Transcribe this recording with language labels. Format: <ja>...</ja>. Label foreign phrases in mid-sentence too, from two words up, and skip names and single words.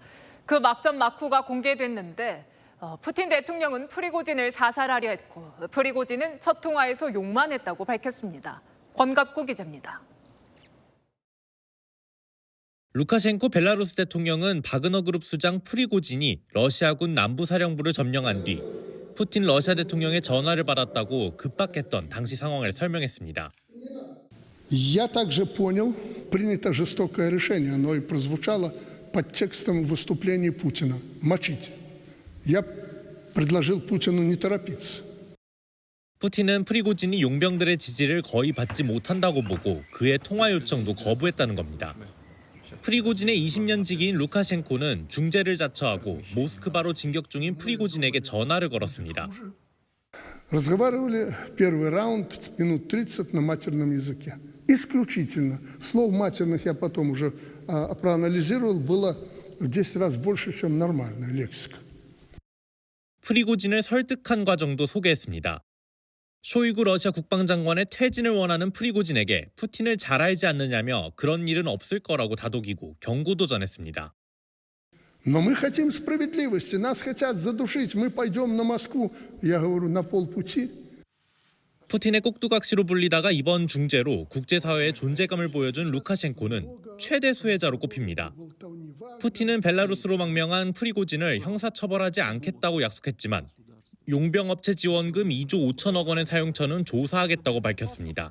<ko>그 막전 막후가 공개됐는데 푸틴 대통령은 프리고진을 사살하려 했고 프리고진은 첫 통화에서 욕만 했다고 밝혔습니다. 권갑구 기자입니다. 루카셴코 벨라루스 대통령은 바그너 그룹 수장 프리고진이 러시아군 남부사령부를 점령한 뒤 푸틴 러시아 대통령의 전화를 받았다고 급박했던 당시 상황을 설명했습니다.</ko> <ru>Я также понял, принято жестокое решение, оно и прозвучало под текстом выступления Путина – мочить. Я предложил Путину не торопиться.</ru> <ko>푸틴은 프리고진이 용병들의 지지를 거의 받지 못한다고 보고 그의 통화 요청도 거부했다는 겁니다. 프리고진의 20년 지기인 루카셴코는 중재를 자처하고 모스크바로 진격 중인 프리고진에게 전화를 걸었습니다.</ko> <ru>Разговаривали первый раунд минут 30 на матерном языке. Исключительно. Слов матерных я потом уже проанализировал, было в 10 раз больше, чем нормальная лексика.</ru> <ko>프리고진을 설득한 과정도 소개했습니다. 쇼이구 러시아 국방장관의 퇴진을 원하는 프리고진에게 푸틴을 잘 알지 않느냐며 그런 일은 없을 거라고 다독이고 경고도 전했습니다.</ko> <ru>Но мы хотим справедливости, нас хотят задушить, мы пойдем на Москву, я говорю, на полпути.</ru> <ko>푸틴의 꼭두각시로 불리다가 이번 중재로 국제사회의 존재감을 보여준 루카셴코는 최대 수혜자로 꼽힙니다. 푸틴은 벨라루스로 망명한 프리고진을 형사처벌하지 않겠다고 약속했지만 용병업체 지원금 2조 5천억 원의 사용처는 조사하겠다고 밝혔습니다.</ko>